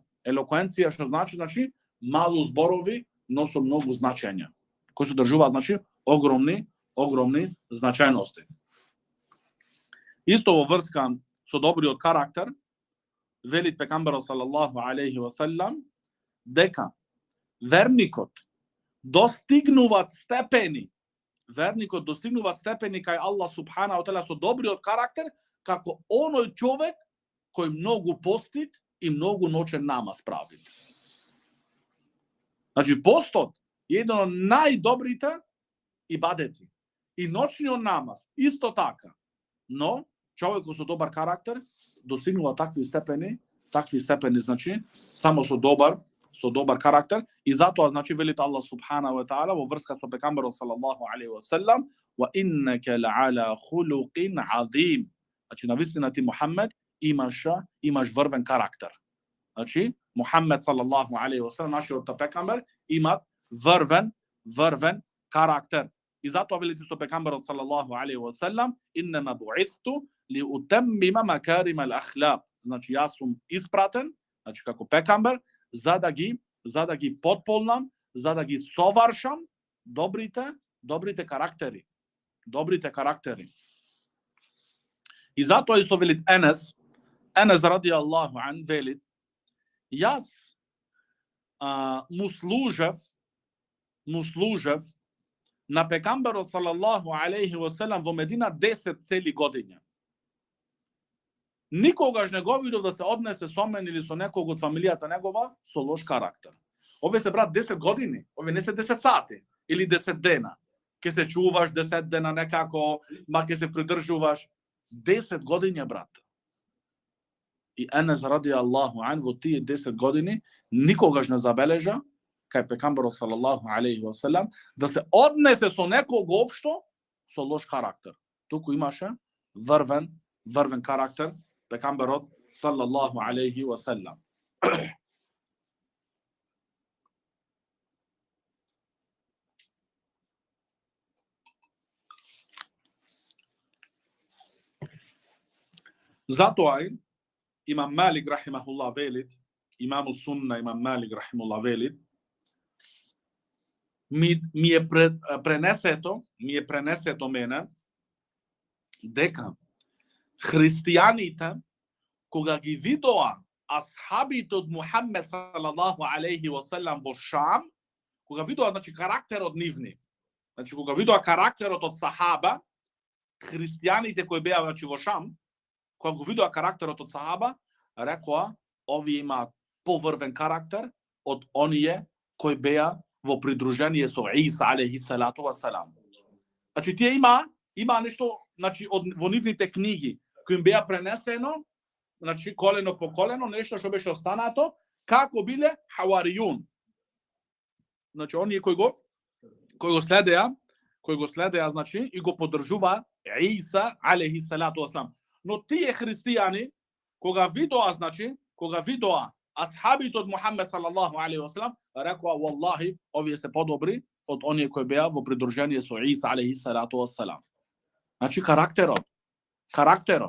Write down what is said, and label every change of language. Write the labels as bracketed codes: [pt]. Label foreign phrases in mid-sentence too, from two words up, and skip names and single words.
[mk] Елокуенција што значи малу зборови, но со многу значења, кои се држуваат огромни значајности. Исто во врска со добриот карактер, велит пекамбарот [ar] صلى الله عليه وسلم, [mk] дека верникот достигнуваат степени кај [ar] الله سبحانه وتعالى [mk] со добриот карактер, како оној човек кој многу постит и многу ночен намаз прави. Постот е еден од најдобрите ибадети. И ночниот намаз исто така. Но човекот со добар карактер достигнува такви степени, само со добар карактер, и затоа велит [ar] الله سبحانه وتعالى [mk] во врска со пекамбарот [ar] صلى الله عليه وسلم, وإنك لعلى خلق عظيم. [mk] Навистина ти Мухаммед имаш врвен карактер. Мухаммед [ar] صلى الله عليه وسلم, [mk] нашиот пекамбар, имат врвен карактер. И затоа велите со пекамбарот [ar] صلى الله عليه وسلم, إنما بعثت لأتمم مكارم الأخلاق. [mk] Јас сум испратен, како пекамбар, за да ги потполнам, за да ги соваршам добрите карактери. И затоа исто велит Енес [ar] رضي الله عنه, [mk] велит, јас му служев на пекамбарот [ar] صلى الله عليه وسلم [mk] во Медина 10 цели години. Никогаш не го видов да се однесе со мен или со некого од фамилијата негова со лош карактер. Овие се, брат, 10 години, овие не се 10 сати или 10 дена. Ке се чуваш 10 дена некако, ма ке се придржуваш. 10 години, брат. И Енес [ar] رضي الله عنه [mk] во тие 10 години никогаш не забележа кај пекамберот [ar] صلى الله عليه وسلم [mk] да се однесе со некого општо со лош карактер. Туку имаше врвен карактер пекамберот [ar] صلى الله عليه وسلم. [mk] Затоа Имам Малик рахимахуллах велит, [ar] إمام السنة [mk] Имам Малик рахимахуллах велит, ми е пренесето мене дека христијаните кога ги видоа асхабите од Мухаммед [ar] صلى الله عليه وسلم [mk] во Шам, кога видоа значи карактерот нивни, значи кога видоа карактерот од сахаба, христијаните кои беа значи во Шам, кога го видоа карактерот од сахаба, рекоа овие имаат поврвен карактер од оние кои беа во придружение со Иса [ar] عليه الصلاة والسلام. [mk] Значи тие има нешто, значи во нивните книги кои им беа пренесено, значи колено по колено, нешто што беше останато, како биле хаваријун. Значи оние кои го следеа, значи и го поддржува Иса [ar] عليه الصلاة والسلام. [mk] Но тие христијани кога видоа асхабите од Мухаммед [ar] صلى الله عليه وسلم, [mk] рекоа валлахи овие се подобри од оние кои беа во придружение со Иса [ar] عليه الصلاة والسلام. [mk] Значи карактерот.